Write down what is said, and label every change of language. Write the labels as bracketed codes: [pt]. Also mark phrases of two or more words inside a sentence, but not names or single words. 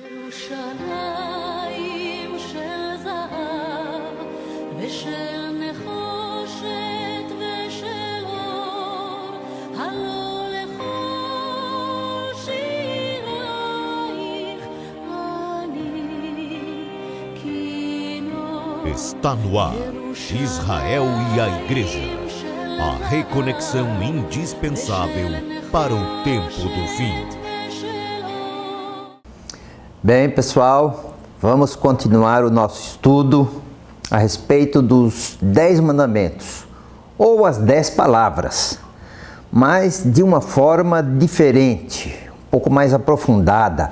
[he] ירושלים של זהב ושל נחושת ושל אור, הלא לכל שירייך אני כינור. [pt] Está no ar, Israel e a Igreja, a reconexão indispensável para o tempo do fim. Bem, pessoal, vamos continuar o nosso estudo a respeito dos 10 mandamentos, ou as 10 palavras, mas de uma forma diferente, um pouco mais aprofundada.